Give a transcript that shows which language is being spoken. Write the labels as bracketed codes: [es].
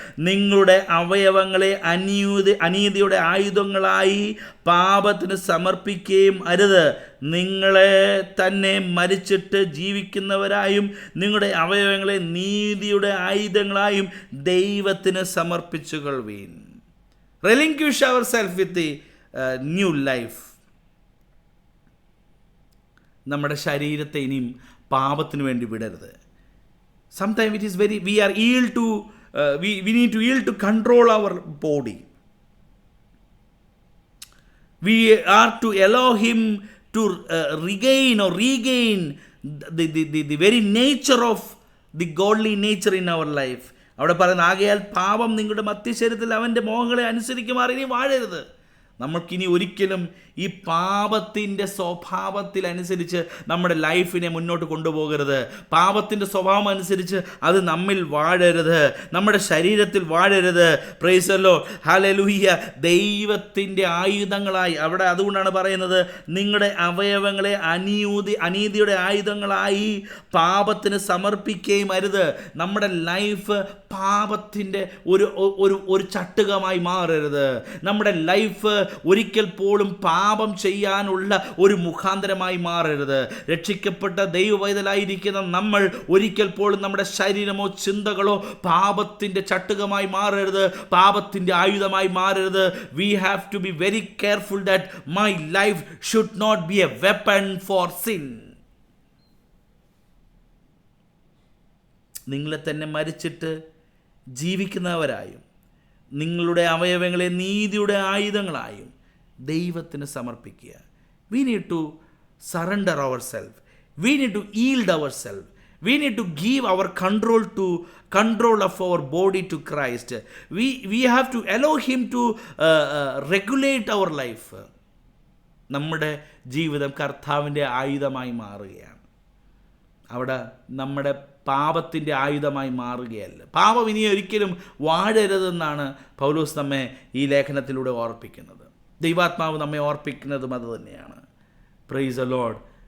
[ml] നിങ്ങളുടെ അവയവങ്ങളെ അനീതിയുടെ ആയുധങ്ങളായി പാപത്തിന് സമർപ്പിക്കുകയും അരുത്. നിങ്ങളെ തന്നെ മരിച്ചിട്ട് ജീവിക്കുന്നവരായും നിങ്ങളുടെ അവയവങ്ങളെ നീതിയുടെ ആയുധങ്ങളായും ദൈവത്തിന് സമർപ്പിച്ചുകൊള്ളുവീൻ. [en] Relinquish ourselves with the new life. [ml] നമ്മുടെ ശരീരത്തെ ഇനിയും പാപത്തിന് വേണ്ടി വിടരുത്. [en] Sometimes it is we are yield to we need to yield to control our body. We are to allow him to regain the very nature of the godly nature in our life. [ml] അവിടെ പറയുന്ന, ആകയാൽ പാപം നിങ്ങളുടെ മധ്യശരീരത്തിൽ അവൻ്റെ മോഹങ്ങളെ അനുസരിക്കുമാർ ഇനി വാഴരുത്. നമുക്കിനി ഒരിക്കലും ഈ പാപത്തിൻ്റെ സ്വഭാവത്തിൽ അനുസരിച്ച് നമ്മുടെ ലൈഫിനെ മുന്നോട്ട് കൊണ്ടുപോകരുത്. പാപത്തിൻ്റെ സ്വഭാവം അനുസരിച്ച് അത് നമ്മിൽ വാഴരുത്, നമ്മുടെ ശരീരത്തിൽ വാഴരുത്. [en] praise the Lord, [ml] hallelujah. ദൈവത്തിൻ്റെ ആയുധങ്ങളായി, അവിടെ അതുകൊണ്ടാണ് പറയുന്നത്, നിങ്ങളുടെ അവയവങ്ങളെ അനീതിയുടെ ആയുധങ്ങളായി പാപത്തിന് സമർപ്പിക്കുകയും അരുത്. നമ്മുടെ ലൈഫ് പാപത്തിൻ്റെ ഒരു ചട്ടുകമായി മാറരുത്. നമ്മുടെ ലൈഫ് ഒരിക്കൽ പോലും പാപം ചെയ്യാനുള്ള ഒരു മുഖാന്തരമായി മാറരുത്. രക്ഷിക്കപ്പെട്ട ദൈവവൈതലായിരിക്കുന്ന നമ്മൾ ഒരിക്കൽ പോലും നമ്മുടെ ശരീരമോ ചിന്തകളോ പാപത്തിൻ്റെ ചട്ടുകമായി മാറരുത്, പാപത്തിൻ്റെ ആയുധമായി മാറരുത്. [en] We have to be very careful that my life should not be a weapon for sin. [ml] നിങ്ങളെ തന്നെ മരിച്ചിട്ട് ജീവിക്കുന്നവരായും നിങ്ങളുടെ അവയവങ്ങളെ നീതിയുടെ ആയുധങ്ങളായും ദൈവത്തിന് സമർപ്പിക്കുക. [en] We need to surrender ourselves. We need to yield ourselves. We need to give our control of our body to Christ. We have to allow him to regulate our life. [ml] നമ്മുടെ ജീവിതം കർത്താവിൻ്റെ ആയുധമായി മാറുകയാണ്. അവിടെ നമ്മുടെ പാപത്തിൻ്റെ ആയുധമായി മാറുകയല്ല. പാപം ഇനി ഒരിക്കലും വാഴരുതെന്നാണ് പൗലോസ് നമ്മെ ഈ ലേഖനത്തിലൂടെ ഓർപ്പിക്കുന്നത്. ദൈവാത്മാവ് നമ്മെ ഓർപ്പിക്കുന്നതും അത് തന്നെയാണ്. [en] Praise the Lord.